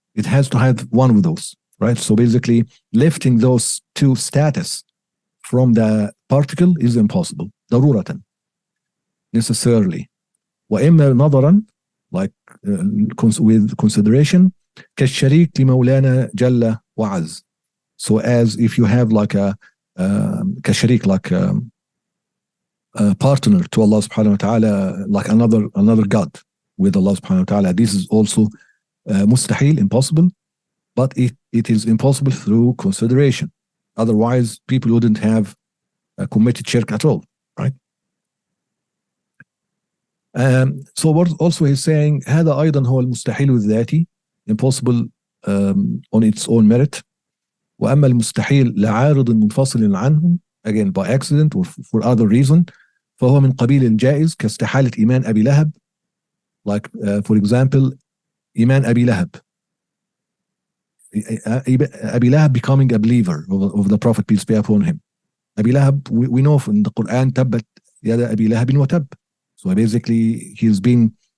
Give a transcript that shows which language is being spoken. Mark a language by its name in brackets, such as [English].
[English] It has to have one of those, right? So basically, lifting those two status from the particle is impossible. [Arabic] ضرورة, necessarily. وإما نظرا, [English] like with consideration, [Arabic] كالشريك لمولانا جل وعز. [English] So as if you have like a كشريك, like a partner to Allah subhanahu wa ta'ala, like another God with Allah subhanahu wa ta'ala. This is also mustahil, impossible, but it is impossible through consideration. Otherwise, people wouldn't have committed shirk at all, right? So what also he's saying, [Arabic] هذا أيضا هو المستحيل الذاتي, [English] impossible on its own merit. [Arabic] وأما المستحيل لعارض منفصل عنه, [English] again by accident or for other reason, [Arabic] فهو من قبيل الجائز كاستحالة إيمان أبي لهب. [English] Like for example, [Arabic] إيمان أبي لهب. [English] Abi Lahab becoming a believer of the Prophet, peace be upon him. Abi Lahab, we know from the Quran, tabbat yada Abi Lahabin wa tab. So basically, he's been